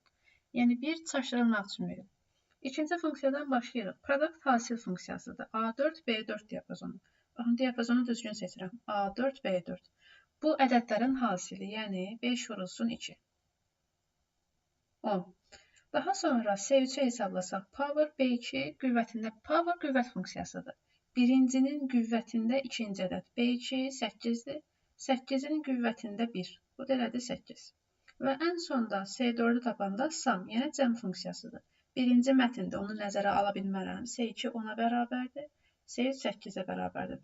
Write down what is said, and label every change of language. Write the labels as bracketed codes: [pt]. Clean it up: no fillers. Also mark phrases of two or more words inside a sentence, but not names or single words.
[az] Yəni bir çaşdırılmaq üçün verir. İkinci funksiyadan başlayırıq. Product hasil funksiyasıdır. A4, B4 diapazonu. Baxın, diapazonu düzgün seçirəm. A4, B4. Bu ədədlərin hasili, yəni 5 vurulsun 2. 10. Daha sonra C3-ü hesablasaq, power B2 qüvvətində, power qüvvət funksiyasıdır. Birincinin qüvvətində ikinci ədəd, B2 8-dir, 8-in qüvvətində 1, bu da elədir 8. Və ən sonda C4-ü tapanda sum, yəni cəm funksiyasıdır. Birinci mətndə onu nəzərə ala bilmərəm, C2 10-a bərabərdir, C3 8-ə bərabərdir.